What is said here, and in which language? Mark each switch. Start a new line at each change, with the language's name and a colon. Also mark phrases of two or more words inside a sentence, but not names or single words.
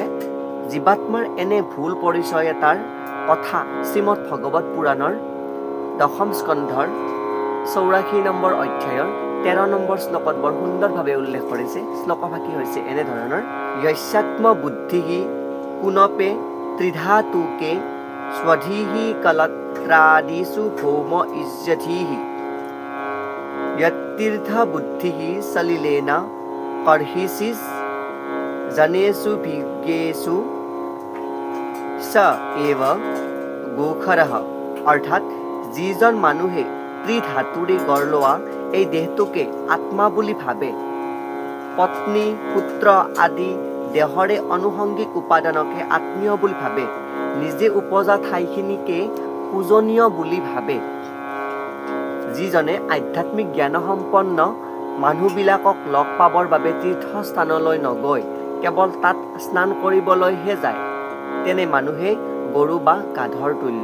Assamese: জীৱাত্মাৰ এনে ভুল পৰিচয় এটাৰ কথা শ্ৰীমদ ভগৱত পুৰাণৰ 10ম স্কন্ধৰ 84 নম্বৰ অধ্যায়ৰ 13 নম্বৰ শ্লোকত বৰ সুন্দৰভাৱে উল্লেখ কৰিছে। শ্লোকভাগী হৈছে এনেধৰণৰ:
Sanskrit: য়স্যাত্ম বুদ্ধিহি কুণপে ত্ৰিধাতুকে স্বধীহি কলত্ৰাদিষু ভৌম ইজ্যধীহি। यत्तीर्थ बुद्धिः सलिलेन कर्हिषिस् जनेषु भिज्ञेषु स एव গোখৰঃ
Assamese: অৰ্থাৎ যিজন মানুহে ত্ৰিধাতুৰে গঢ় লোৱা এই দেহটোকে আত্মা বুলি ভাবে, পত্নী পুত্ৰ আদি দেহৰে অনুসংগিক উপাদানকে আত্মীয় বুলি ভাবে, নিজে উপজা ঠাইখিনিকে পূজনীয় বুলি ভাবে, যিজনে আধ্যাত্মিক জ্ঞানসম্পন্ন মানুহবিলাকক লগ পাবৰ বাবে তীৰ্থস্থানলৈ নগৈ কেৱল তাত স্নান কৰিবলৈহে যায়, তেনে মানুহে গৰু বা গাধৰ তুল্য।